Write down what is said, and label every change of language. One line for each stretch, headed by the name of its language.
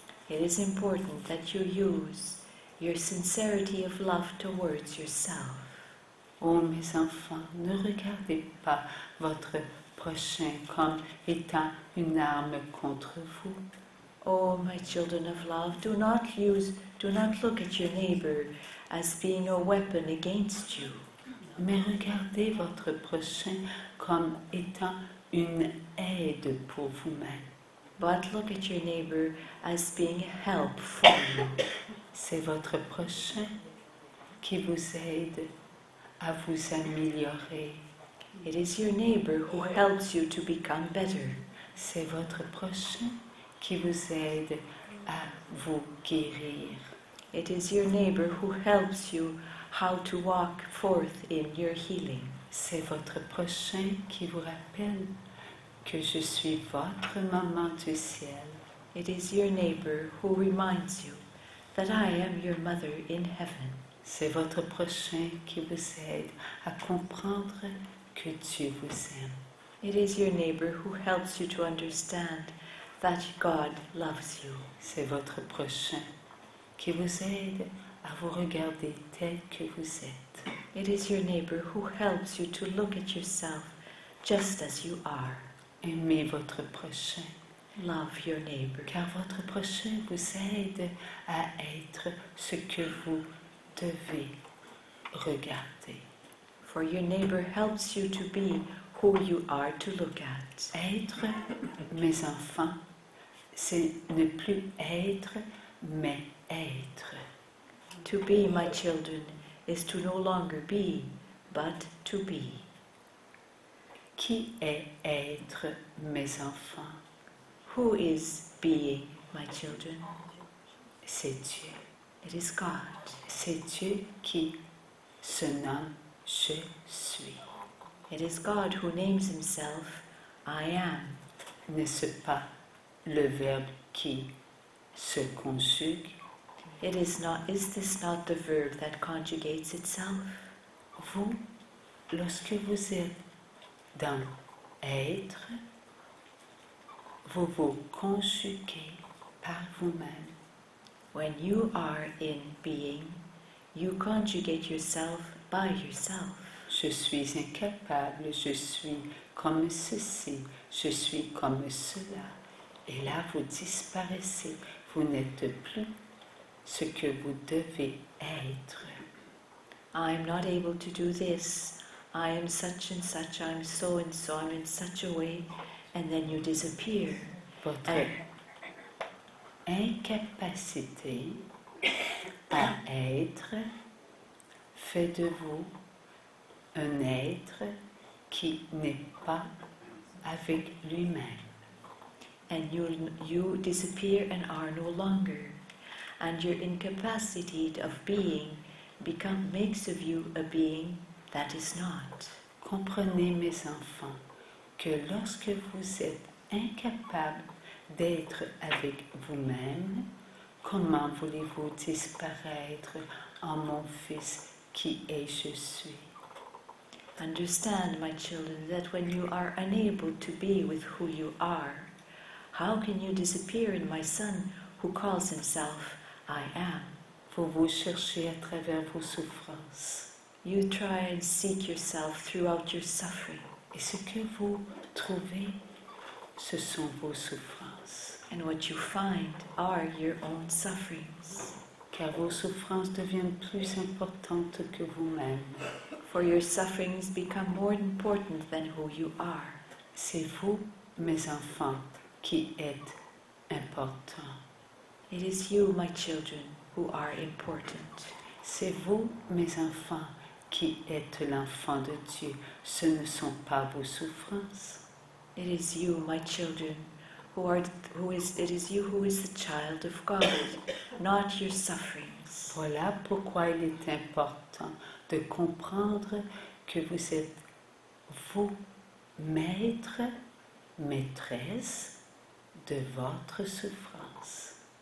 English: It is important that you use your sincerity of love towards yourself.
French: Oh mes enfants, ne regardez pas votre prochain comme étant une arme contre vous.
English: Oh, my children of love, do not look at your neighbor as being a weapon against you.
French: Mais regardez votre prochain comme étant une aide pour vous-même.
English: But look at your neighbor as being a help for you.
French: C'est votre prochain qui vous aide à vous améliorer.
English: It is your neighbor who helps you to become better.
French: C'est votre prochain qui vous aide à vous guérir.
English: It is your neighbor who helps you how to walk forth in your healing.
French: C'est votre prochain qui vous rappelle que je suis votre maman du ciel.
English: It is your neighbor who reminds you that I am your mother in heaven.
French: C'est votre prochain qui vous aide à comprendre que Dieu vous aime.
English: It is your neighbor who helps you to understand that God loves you.
French: C'est votre prochain qui vous aide à vous regarder tel que vous êtes.
English: It is your neighbor who helps you to look at yourself just as you are.
French: Aimez votre prochain,
English: Love your neighbor.
French: car votre prochain vous aide à être ce que vous devez regarder.
English: For your neighbor helps you to be who you are to look at.
French: Être, mes enfants, c'est ne plus être, mais être.
English: To be, my children, is to no longer be, but to be.
French: Qui est être, mes enfants?
English: Who is being, my children?
French: C'est Dieu.
English: It is God.
French: C'est Dieu qui se nomme Je suis.
English: It is God who names himself, I am.
French: N'est-ce pas le verbe qui se conjugue?
English: Is this not the verb that conjugates itself?
French: Vous, lorsque vous êtes dans être, vous vous conjuguez par vous-même.
English: When you are in being, you conjugate yourself by yourself.
French: Je suis incapable, je suis comme ceci, je suis comme cela. Et là, vous disparaissez, vous n'êtes plus ce que vous devez être.
English: I am not able to do this. I am such and such. I am so and so. I'm in such a way. And then you disappear.
French: incapacité à être fait de vous un être qui n'est pas avec lui-même.
English: And you disappear and are no longer, and your incapacity of being makes of you a being that is not.
French: Comprenez, mes enfants, que lorsque vous êtes incapables d'être avec vous-même, comment voulez-vous disparaître en mon Fils qui est je suis?
English: Understand, my children, that when you are unable to be with who you are, how can you disappear in my Son who calls himself I am?
French: Vous vous cherchez à travers vos souffrances.
English: You try and seek yourself throughout your suffering.
French: Et ce que vous trouvez, ce sont vos souffrances.
English: And what you find are your own sufferings.
French: Car vos souffrances deviennent plus importantes que vous-même.
English: For your sufferings become more important than who you are.
French: C'est vous, mes enfants, qui êtes importants.
English: It is you, my children, who are important.
French: C'est vous, mes enfants, qui êtes l'enfant de Dieu. Ce ne sont pas vos souffrances.
English: It is you, my children, it is you who is the child of God, not your sufferings.
French: Voilà pourquoi il est important de comprendre que vous êtes vous, maître, maîtresse de votre souffrance.